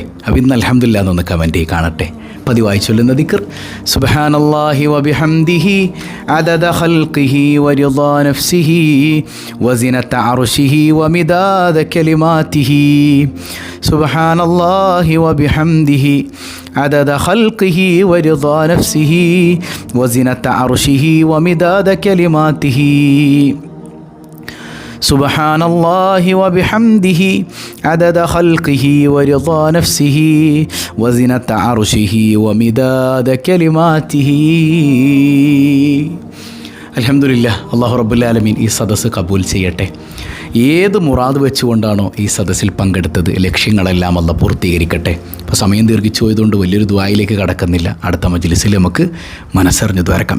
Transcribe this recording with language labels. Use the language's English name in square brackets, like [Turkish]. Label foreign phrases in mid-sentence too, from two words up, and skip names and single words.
[Malayalam] അപ്പോൾ ഇന്ന് അൽഹംദുലില്ലാ എന്നൊന്ന് കമൻറ്റ് ചെയ്ത് കാണട്ടെ. പതിവായി ചൊല്ലുന്ന ദിക്ർ [Arabic] سبحان الله وبحمده عدد خلقه ورضا نفسه وزنة عرشه ومداد كلماته. سبحان الله وبحمده عدد خلقه ورضا نفسه وزنة عرشه ومداد كلماته. سبحان الله وبحمده عدد خلقه ورضا نفسه وزنة عرشه ومداد كلماته. [Malayalam] അൽഹംദുലില്ലാ. [Arabic] الله رب العالمين [Malayalam] ഈ സദസ്സ് കബൂൽ ചെയ്യട്ടെ. ഏത് മുറാദ് വെച്ചുകൊണ്ടാണോ ഈ സദസ്സിൽ പങ്കെടുത്തത്, ലക്ഷ്യങ്ങളെല്ലാം അല്ലാഹ് പൂർത്തീകരിക്കട്ടെ. അപ്പോൾ സമയം ദീർഘിച്ചു പോയതുകൊണ്ട് വലിയൊരു ദുആയിലേക്ക് കടക്കുന്നില്ല. അടുത്ത മജ്ലിസിൽ നമുക്ക് മനസ്സറിഞ്ഞ് ദ്വാരക്കാം.